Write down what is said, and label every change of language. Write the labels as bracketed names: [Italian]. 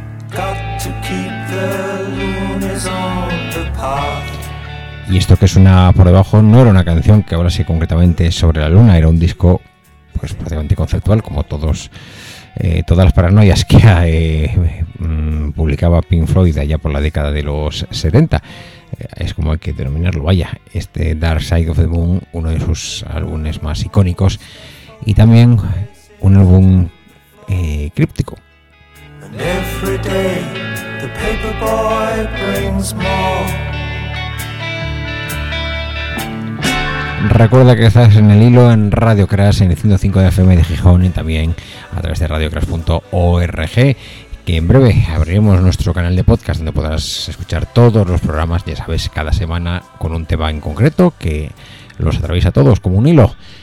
[English] Got to keep the lunas on the path. [Spanish] Y esto que suena por debajo no era una canción que hablase concretamente sobre la luna, era un disco pues prácticamente conceptual, como todos todas las paranoias que publicaba Pink Floyd allá por la década de los 70. Es como hay que denominarlo, vaya, este Dark Side of the Moon, uno de sus álbumes más icónicos y también un álbum críptico. [English] And every day the paper boy brings more. [Spanish] Recuerda que estás en el hilo en Radio Crash en el 105 de FM de Gijón y también a través de radiocrash.org, que en breve abriremos nuestro canal de podcast donde podrás escuchar todos los programas, ya sabes, cada semana con un tema en concreto que los atraviesa a todos como un hilo.